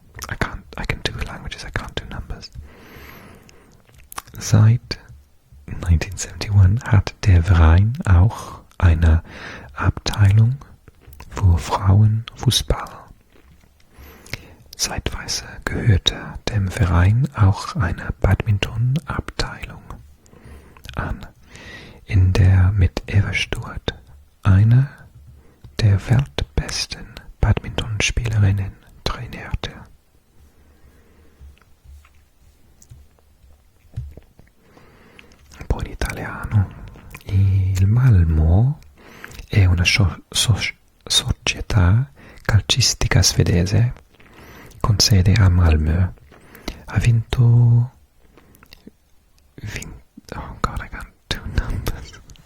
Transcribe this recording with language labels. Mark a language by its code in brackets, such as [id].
[en] I can do languages, I can't do numbers. [de] Seit 1971 hat der Verein auch eine Abteilung für Frauenfußball. Zeitweise gehörte dem Verein auch eine Badminton-Abteilung an, in der mit Eva Stewart eine der weltbesten Badmintonspielerinnen trainierte. [it] Poi in italiano. Il Malmö è una società calcistica svedese con sede a Malmö. Ha vinto [en] oh god, I can't do numbers.